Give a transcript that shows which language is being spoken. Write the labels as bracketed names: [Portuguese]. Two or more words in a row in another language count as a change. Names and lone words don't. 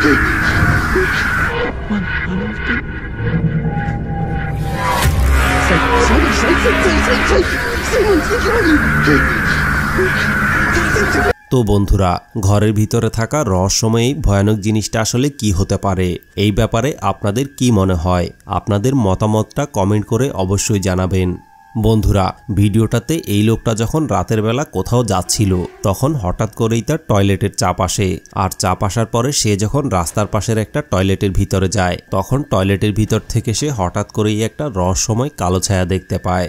[Portuguese] Mano, não tem. Sai, mano, sai daquilo ali. [Bangla] তো বন্ধুরা, ঘরের ভিতরে থাকা রহস্যময়ী ভয়ানক জিনিসটা আসলে কি হতে পারে, এই ব্যাপারে আপনাদের কি মনে হয়? আপনাদের মতামতটা কমেন্ট করে অবশ্যই জানাবেন। বন্ধুরা, ভিডিওটাতে এই লোকটা যখন রাতের বেলা কোথাও যাচ্ছিল তখন হঠাৎ করেই তার টয়লেটের চাপ আসে, আর চাপ আসার পরে সে যখন রাস্তার পাশের একটা টয়লেটের ভিতরে যায় তখন টয়লেটের ভিতর থেকে সে হঠাৎ করেই একটা রহস্যময় কালো ছায়া দেখতে পায়।